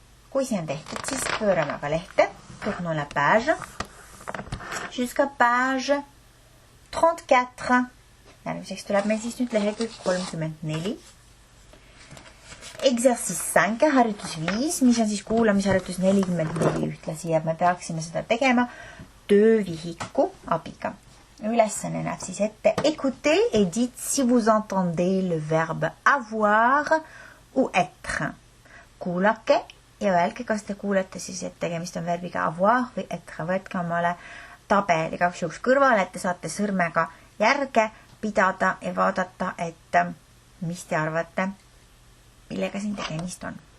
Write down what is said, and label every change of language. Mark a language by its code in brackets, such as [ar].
[et] Kui see on tehtud, siis pöörame aga lehte, [fr] tournons la page, jusqu'à page 34. [et] Järgmiseks tuleb meil siis nüüd lehekülg 34. [fr] Exercice 5, [et] harjutus 5, mis on siis kuulamisharjutus 44 ühtlasi ja me peaksime seda tegema töövihiku abiga. Ülesanne näeb siis ette [fr] écoutez et dites si vous entendez le verbe avoir ou être. [et] Kuulake ja öelge, kas te kuulete siis, et tegemist on verbiga avoir või être. Võtke omale tabel igaks juhuks kõrvale, et te saate sõrmega järge pidada ja vaadata, et mis te arvate, millega siin tegemist on.